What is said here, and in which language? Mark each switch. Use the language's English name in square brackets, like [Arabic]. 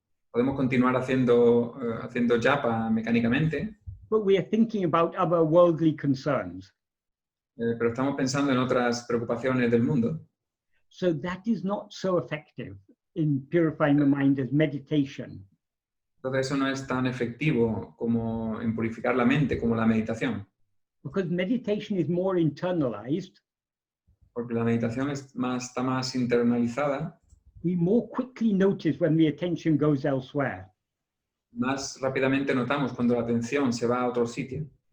[Spanish] Podemos continuar haciendo japa mecánicamente, [English] But we are thinking about other worldly concerns. [Spanish] Pero estamos pensando en otras preocupaciones del mundo. [English] So that is not so effective in purifying the mind as meditation. [Spanish] Entonces eso no es tan efectivo como en purificar la mente como la meditación. [English] Because meditation is more internalized. [Spanish] Porque la meditación está más internalizada. [English] We more quickly notice when the attention goes elsewhere. [Spanish] Más rápidamente notamos cuando la atención se va a otro sitio.